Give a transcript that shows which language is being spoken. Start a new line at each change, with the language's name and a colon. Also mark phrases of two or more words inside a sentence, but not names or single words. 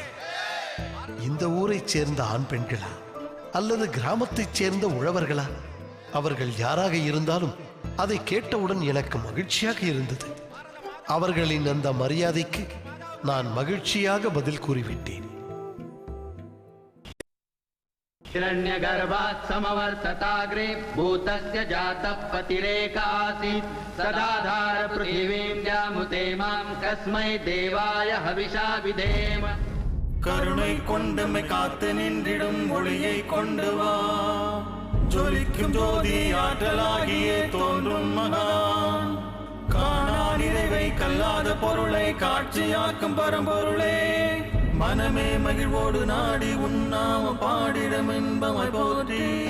Tamil: இந்த ஊரைச் சேர்ந்த ஆண் பெண்களா அல்லது கிராமத்தைச் சேர்ந்த உழவர்களா? அவர்கள் யாராக இருந்தாலும் அதை கேட்டவுடன் எனக்கு மகிழ்ச்சியாக இருந்தது. அவர்களின் அந்த மரியாதைக்கு நான் மகிழ்ச்சியாக பதில் கூறிவிட்டேன்.
Sanskrit: हिरण्यगर्भात् समवर्तताग्रे भूतस्य जातः पतिरेकासीत् सदाधार पृथिवीं द्यामुते मां कस्मै देवाय हविषा विधेम.
Tamil: கருணை கொண்டுமை காத்து நின்றிடும் ஒளியை கொண்டு வா, ஜொலிக்கும் ஜோதி ஆற்றலாகியே தோன்றும் மகான். காணா நிறைவை கல்லாத பொருளை காட்சியாக்கும் பரம்பொருளே, மனமே மகிழ்வோடு நாடி உண்ணாம பாடிடம் இன்பமாய் போற்றி.